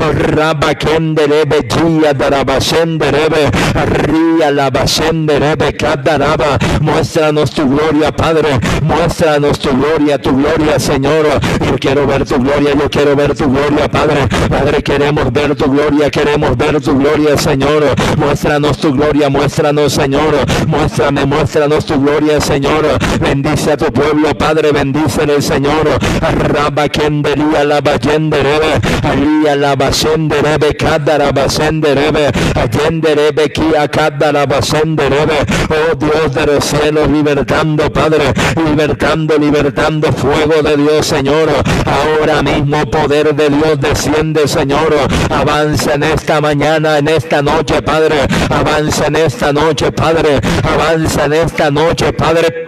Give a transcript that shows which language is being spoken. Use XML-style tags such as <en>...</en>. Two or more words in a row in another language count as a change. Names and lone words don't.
<es>Muéstranos tu gloria, Padre, muéstranos tu gloria, Señor. Yo quiero ver tu gloria, Padre. Padre, queremos ver tu gloria, Señor. Muéstranos tu gloria, Señor. Muéstranos tu gloria, Señor. Bendice a tu pueblo, Padre, bendícele, Señor. Rabba kendería la bayenderebe, alía la basenderebe, kadara basenderebe, ayenderebe kia kadara basenderebe. Oh Dios de los cielos, libertando, Padre, libertando fuego de Dios, Señor. Ahora mismo poder de Dios desciende, Señor. Avanza en esta mañana, en esta noche, Padre. Avanza en esta noche, Padre. Avanza en esta noche, Padre.</es>